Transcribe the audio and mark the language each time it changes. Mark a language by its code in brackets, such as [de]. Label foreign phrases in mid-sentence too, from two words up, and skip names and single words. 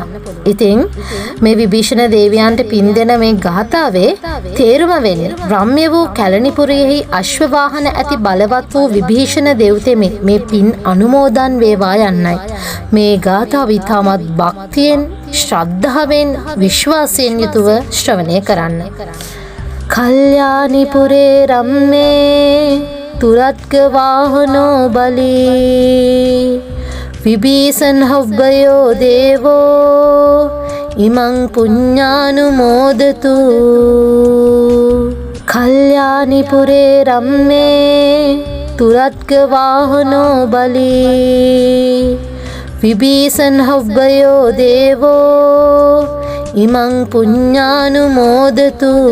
[si] ඉතින් මේ විභීෂණ දේවයන්ට පින්දෙන මේ ගාථාවේ තේරුම වෙන්නේ රම්‍ය වූ කැලණිපුරයෙහි අශ්ව වාහන ඇති බලවත් වූ විභීෂණ දෙව්තෙමි මේ පින් අනුමෝදන් වේවා යන්නයි. මේ ගාථාව ඉතාමත් භක්තියෙන්, ශ්‍රද්ධාවෙන්, විශ්වාසයෙන් යුතුව ශ්‍රවණය කරන්න. [pi] කල්යාණිපුරේ රම්මේ තුරත්ක වාහනෝ බලී විභීෂණ හොබ්බයෝ දේවෝ ඉමං පුඤ්ඤානුමෝදතු. කල්යාණිපුරේ රම්මේ තුරත්ක වාහනෝ බලී විභීෂණ හොබ්බයෝ දේවෝ ඉමං පුඤ්ඤානුමෝදතු.